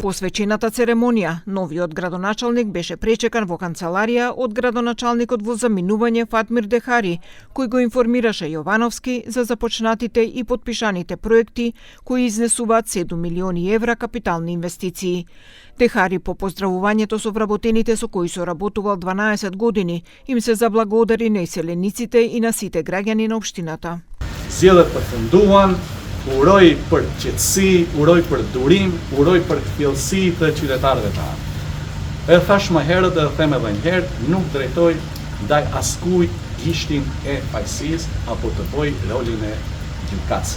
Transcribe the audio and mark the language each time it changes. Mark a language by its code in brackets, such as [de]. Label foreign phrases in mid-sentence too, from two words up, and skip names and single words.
[mk] По свечената церемонија, новиот градоначалник беше пречекан во канцеларија од градоначалникот во заминување Фатмир Дехари, кој го информираше Јовановски за започнатите и подпишаните проекти кои изнесуваат 7 милиони евра капитални инвестиции. Дехари по поздравувањето со вработените со кои соработувал 12 години, им се заблагодари на иселениците и на сите граѓани на општината. [sq] Зеле përfunduan, uroj për qetësi, uroj për durim, uroj për kthjellësi të qytetarëve tanë. E thash më herët dhe them edhe një herë, nuk drejtoj ndaj askujt gishtin e fajësisë apo të bëj rolin e gjykatësit.